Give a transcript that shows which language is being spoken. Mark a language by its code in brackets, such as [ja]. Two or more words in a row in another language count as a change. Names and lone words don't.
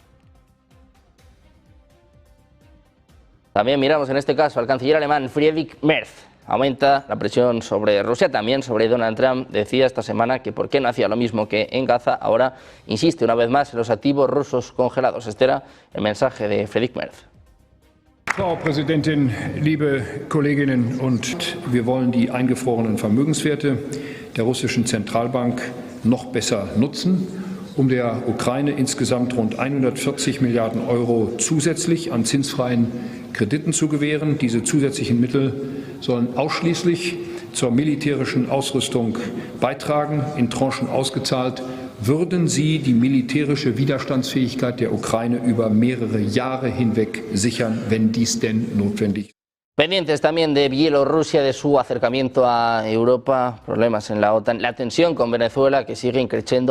[es] También miramos en este caso al canciller alemán Friedrich Merz. Aumenta la presión sobre Rusia, también sobre Donald Trump. Decía esta semana que por qué no hacía lo mismo que en Gaza. Ahora insiste una vez más en los activos rusos congelados. Este era el mensaje de Friedrich Merz. [de] Frau Präsidentin, liebe Kolleginnen und wir wollen die eingefrorenen Vermögenswerte der russischen Zentralbank noch besser nutzen, um der Ukraine insgesamt rund 140 Milliarden Euro zusätzlich an zinsfreien Krediten zu gewähren. Diese zusätzlichen Mittel sollen ausschließlich zur militärischen Ausrüstung beitragen, in Tranchen ausgezahlt. Würden Sie die militärische Widerstandsfähigkeit der Ukraine über mehrere Jahre hinweg sichern, wenn dies denn notwendig ist? [es] Pendientes también de Bielorrusia, de su acercamiento a Europa, problemas en la OTAN, la tensión con Venezuela que sigue increciendo.